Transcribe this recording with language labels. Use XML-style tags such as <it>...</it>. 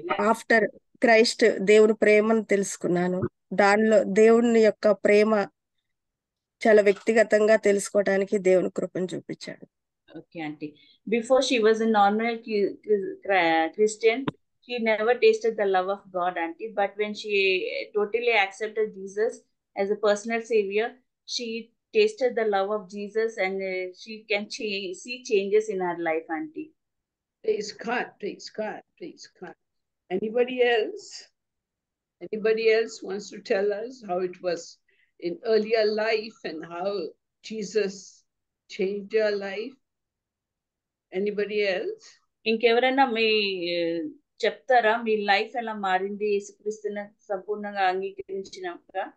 <en>after Christ</en> <te>దేవుని ప్రేమను తెలుసుకున్నాను. దానిలో దేవుని యొక్క ప్రేమ చాలా వ్యక్తిగతంగా తెలుసుకోవడానికి దేవుని కృపను చూపించాడు.</te> <en>Okay, auntie. Before she was a normal Christian, she never tasted the love of God, auntie. But when she totally accepted Jesus as a personal savior, she tasted the love of Jesus, and she can see changes in her life, auntie. Praise God, praise God, praise God. Anybody else? Anybody else wants to tell us how it was in earlier life and how Jesus changed your life? Anybody else?</en> <te>ఇంకెవరైనా మీ చెప్తారా మీ life ఎలా మారింది యేసుక్రీస్తుని సంపూర్ణంగా అంగీకరించినాక?</te>